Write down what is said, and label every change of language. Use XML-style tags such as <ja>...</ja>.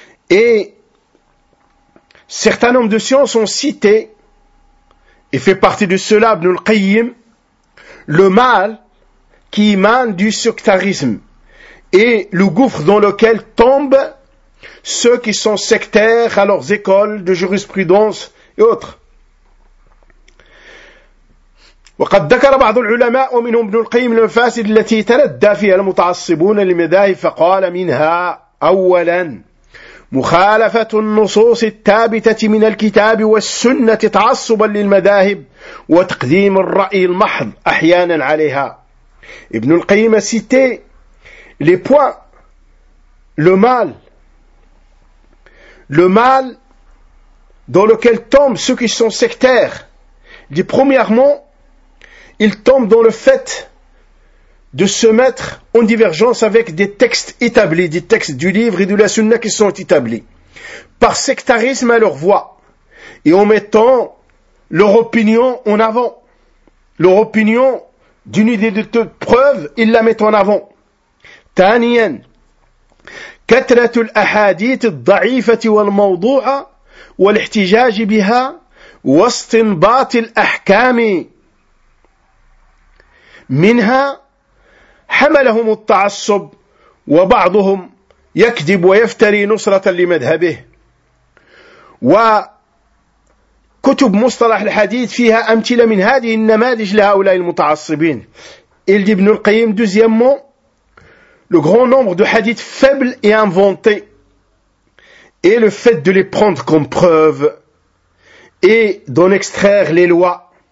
<fr>Et certains nombres de sciences ont cité, et fait partie de cela, Ibn al-Qayyim, le mal qui émane du sectarisme et le gouffre dans lequel tombent ceux qui sont sectaires à leurs écoles de jurisprudence et autres.</fr> <ar>وقد ذكر بعض العلماء ومنهم ابن القيم المفاسد التي تردى فيها المتعصبون للمذاهب فقال منها أولا مخالفة النصوص الثابتة من الكتاب والسنة تعصبا للمذاهب وتقديم الرأي المحض أحيانا عليها.</ar> <fr>ابن القيم cité les points, le mal dans lequel tombent ceux qui sont sectaires. Il dit premièrement, il tombe dans le fait de se mettre en divergence avec des textes établis, des textes du livre et de la sunna qui sont établis, par sectarisme à leur voix, et en mettant leur opinion en avant. Leur opinion d'une idée de toute preuve, ils la mettent en avant.</fr> <ar>Taniyan, katratul ahadith al-da'ifati wal-mawdu'a wal-ihtijaj biha wa-istinbat al-ahkami منها حملهم التعصب وبعضهم يكذب ويفتري نصرة لمذهبه وكتب مصطلح الحديث فيها أمثلة من هذه النماذج لهؤلاء المتعصبين.</ar> <fr>Il dit Ibn al-Qayyim, deuxièmement, le grand nombre de hadiths faibles et inventés et le fait de les prendre comme preuve et d'en extraire les lois.</fr>